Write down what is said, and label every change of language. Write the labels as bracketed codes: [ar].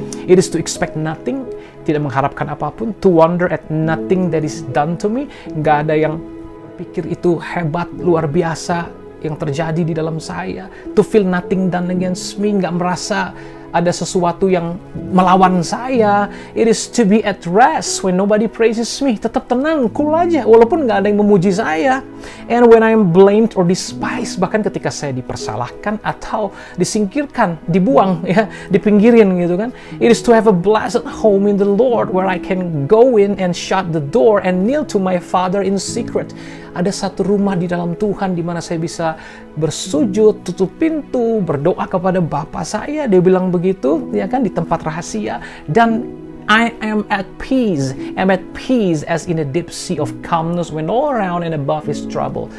[en] It is to expect nothing, [id] tidak mengharapkan apapun, [en] to wonder at nothing that is done to me. [id] Nggak ada yang pikir itu hebat, luar biasa yang terjadi di dalam saya. [en] To feel nothing done against me, [id] nggak merasa ada sesuatu yang melawan saya. [en] It is to be at rest when nobody praises me. [id] Tetap tenang, cool aja, walaupun nggak ada yang memuji saya. [en] And when I'm blamed or despised, [id] bahkan ketika saya dipersalahkan atau disingkirkan, dibuang, ya, dipinggirin gitu kan. [en] It is to have a blessed home in the Lord where I can go in and shut the door and kneel to my Father in secret. [id] Ada satu rumah di dalam Tuhan di mana saya bisa bersujud, tutup pintu, berdoa kepada Bapa saya. Dia bilang begitu, ya kan, di tempat rahasia. Dan [en] I am at peace. I'm at peace as in a deep sea of calmness when all around and above is trouble.